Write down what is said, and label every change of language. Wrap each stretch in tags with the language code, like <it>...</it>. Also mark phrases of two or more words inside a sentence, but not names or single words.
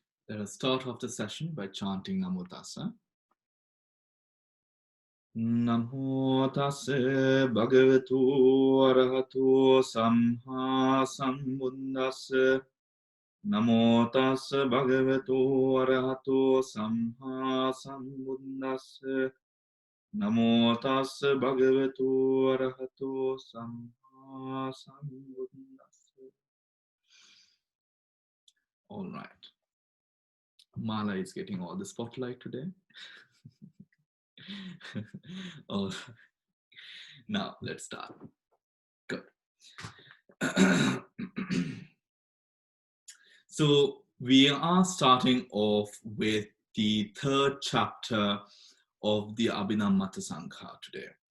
<en>Let us start off the session by chanting</en> <pi>Namo Tassa. Namo Tassa Bhagavato Arahato Samma Sambuddhassa. Namo Tassa Bhagavato Arahato Samma Sambuddhassa. Namo Tassa Bhagavato Arahato Samma Sambuddhassa.</pi> <en>All right. Mala is getting all the spotlight today. Oh, now let's start. Good. So we are starting off with the third chapter of the Abhidhamma Sangha today.</en>